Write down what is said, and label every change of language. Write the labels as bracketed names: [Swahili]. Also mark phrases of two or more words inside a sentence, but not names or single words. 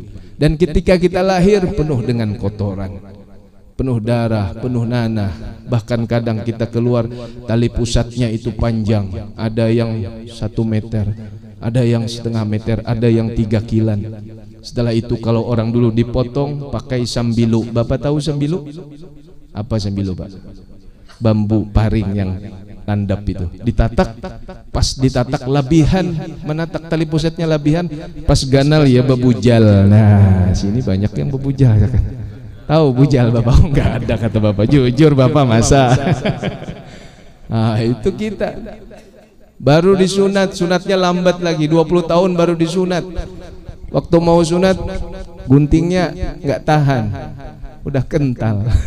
[Indonesian] Dan ketika kita lahir penuh dengan kotoran, penuh darah, penuh nanah, bahkan kadang kita keluar tali pusatnya itu panjang, ada yang 1 meter, ada yang setengah meter, ada yang 3 kilan. Setelah itu kalau orang dulu dipotong pakai sambilu. Bapak tahu sambilu? Apa sambilu Pak? [Banjar] Bambu paring yang tandap itu ditatak, pas ditatak labihan, menatak tali pusatnya labihan, pas ganal ya bebujal. [Indonesian] Nah sini banyak yang bebujal ya kan? Tahu bujal Bapak? Oh, enggak ada kata Bapak, jujur Bapak masa. Nah itu kita baru disunat, sunatnya lambat lagi, 20 tahun baru disunat. Waktu mau sunat guntingnya enggak tahan, udah kental.